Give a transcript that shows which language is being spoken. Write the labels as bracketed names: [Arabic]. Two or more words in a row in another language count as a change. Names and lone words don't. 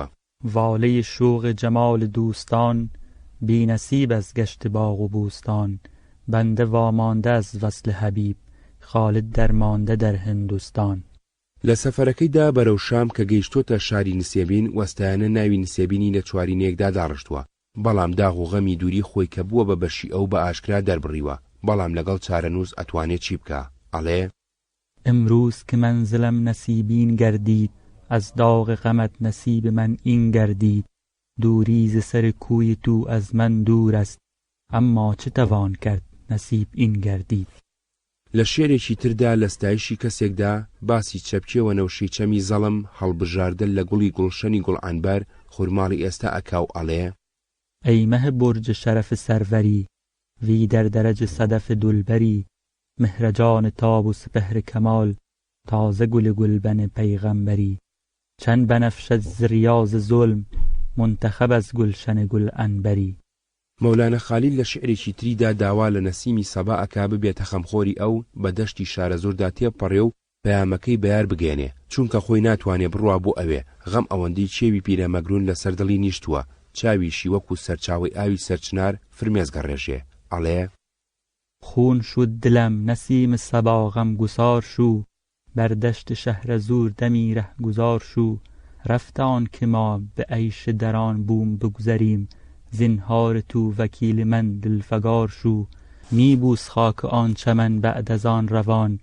[Persian] واڵەی شوق جەمال دووستان، بی‌نەسیب از گەشت باغ و بوستان، بەندە واماندە از وەصل حەبیب، خالد دەرماندە دەر هندوستان. [Central Kurdish] لە سەفەرەکەیدا بەرەو شام کە گەیشتۆتە شاری نسێبین وەستایانە ناوی نسێبینی لە چوارینەیەکدا داڕشتووە، بەڵام داغ و غەمی دووری خۆی کە بووە بە بەشی ئەو بە ئاشکرا دەربڕیوە، بەڵام لەگەڵ چارەنووس ئەتوانێت چی بکە؟ ئەڵێ [Persian] امروز که منزلم نصیبین گردید، از داغ غمت نصیب من این گردید، دوری ز سر کوی تو از من دور است، اما چه توان کرد نصیب این گردید. [Central Kurdish] لە شێرێکی تردا لە ستایشی کەسێکدا باسی چەپکێوە نەوشەی چەمی زەڵم هەڵبژاردن لە گوڵی گوڵشەنی گوڵعنبەر خورماڵی ئێستا ئەکاو ئەڵێ [Persian] ای مه برج شرف سروری، وی در درج صدف دلبری، مهرجان تاب و سپهر کمال، تازه گل گلبن پیغمبری، چند بنفشد ز ریاض ظلم، منتخب از گلشن گل عنبری. [Central Kurdish] مەولانە خالیل لە شعرێکی تریدا داوا لە نەسیمی سەبا ئەکا ببێتە خەمخۆری ئەو بە دەشتی شارەزۆردا تێپەڕێ و پەیامەکەی بەیار بگێنێ، چونکە خۆی ناتوانێ بڕوا بۆ ئەوێ غەم ئەوەندەی چێوی پیرەمەگرون لە سەردڵی نیشتووە، چاویشی وەکو سەرچاوی ئاوی سەرچنار فرمێزگە ڕێژێ ئەڵێ [Persian] خون شد دلم نسیم صبا غمگسار شو، بر دشت شهرزور دمی رهگذار شو، رفت آن که ما به عیش در آن بوم بگذریم، زنهار تو وکیل من دلفگار شو، می بوس خاک آن چمن بعد از آن روان،